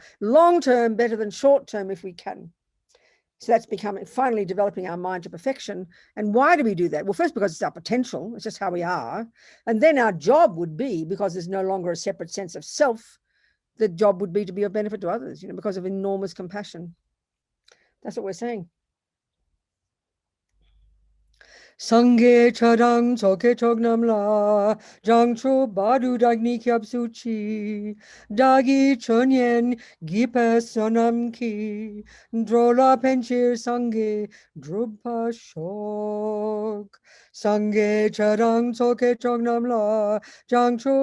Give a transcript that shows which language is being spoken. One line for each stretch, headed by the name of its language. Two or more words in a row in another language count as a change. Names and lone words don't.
English: Long-term better than short-term if we can. So that's finally developing our mind to perfection. And why do we do that? Well, first, because it's our potential. It's just how we are. And then our job would be, because there's no longer a separate sense of self, the job would be to be of benefit to others, you know, because of enormous compassion. That's what we're saying.
Tibetan: སངས་རྒྱས་ཆོས་དང་ཚོགས་ཀྱི་མཆོག་རྣམས་ལ། བྱང་ཆུབ་བར་དུ་བདག་ནི་སྐྱབས་སུ་མཆི། བདག་གིས་སྦྱིན་སོགས་བགྱིས་པའི་བསོད་ནམས་ཀྱིས འགྲོ་ལ་ཕན་ཕྱིར་སངས་རྒྱས་འགྲུབ་པར་ཤོག། སངས་རྒྱས་ཆོས་དང་ཚོགས་ཀྱི་མཆོག་རྣམས་ལ། བྱང་ཆུབ